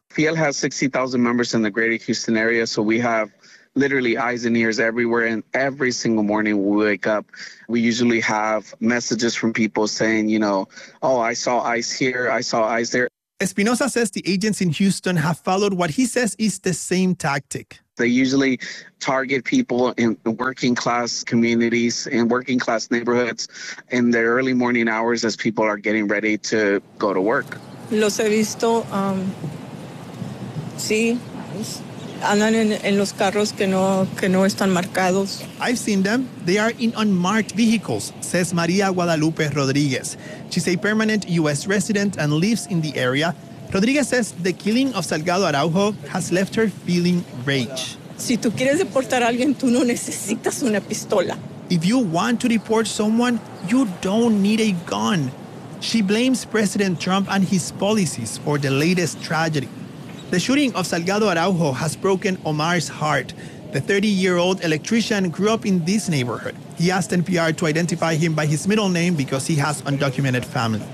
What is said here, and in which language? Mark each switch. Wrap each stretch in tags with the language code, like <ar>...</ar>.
<en>FIEL has 60,000 members in the greater Houston area, so we have literally eyes and ears everywhere, and every single morning we wake up, we usually have messages from people saying, you know, oh, I saw ICE here, I saw ICE there. Espinosa says the agents in Houston have followed what he says is the same tactic. They usually target people in working class communities and working class neighborhoods in the early morning hours as people are getting ready to go to work.</en> <es>Los he visto, sí, andan en los carros que no están marcados.</es> <en>I've seen them. They are in unmarked vehicles, says Maria Guadalupe Rodriguez. She's a permanent U.S. resident and lives in the area. Rodriguez says the killing of Salgado Araujo has left her feeling rage.</en> <es>Si tú quieres deportar a alguien, tú no necesitas una pistola.</es> <en>If you want to deport someone, you don't need a gun. She blames President Trump and his policies for the latest tragedy. The shooting of Salgado Araujo has broken Omar's heart. The 30-year-old electrician grew up in this neighborhood. He asked NPR to identify him by his middle name because he has undocumented family.</en>